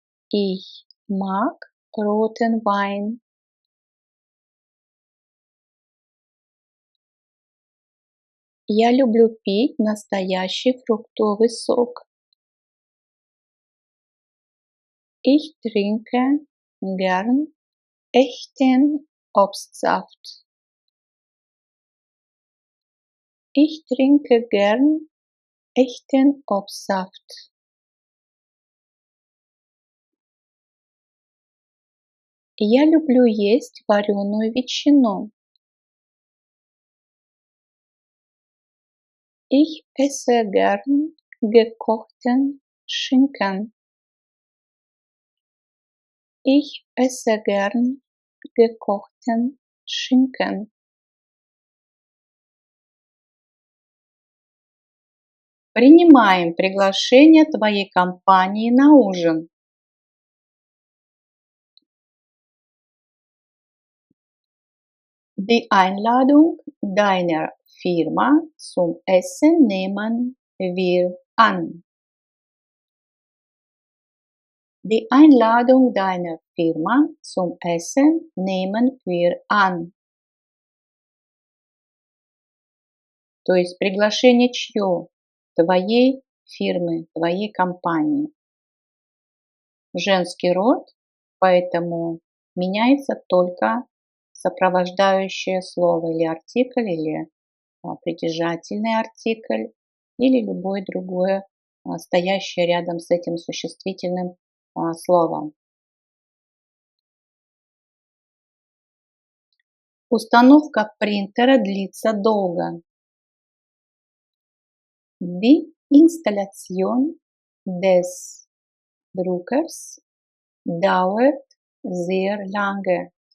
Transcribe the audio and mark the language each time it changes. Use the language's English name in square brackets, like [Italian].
[German] Ich mag roten Wein. [Russian] Я люблю пить настоящий фруктовый сок. [German] Ich trinke gern echten Obstsaft. Ich trinke gern echten Obstsaft. [Russian] Я люблю есть вареную ветчину. [German] Ich esse gern gekochten Schinken. Ich esse gern gekochten Schinken. [Russian] Принимаем приглашение твоей компании на ужин. [German] Die Einladung deiner Firma zum Essen nehmen wir an. Die Einladung deiner Firma zum Essen nehmen wir an. [Russian] То есть приглашение чье? Твоей фирмы, твоей компании. Женский род, поэтому меняется только сопровождающее слово или артикль, или притяжательный артикль, или любое другое стоящее рядом с этим существительным словом. Установка принтера длится долго. [German] Die Installation des Druckers dauert sehr lange.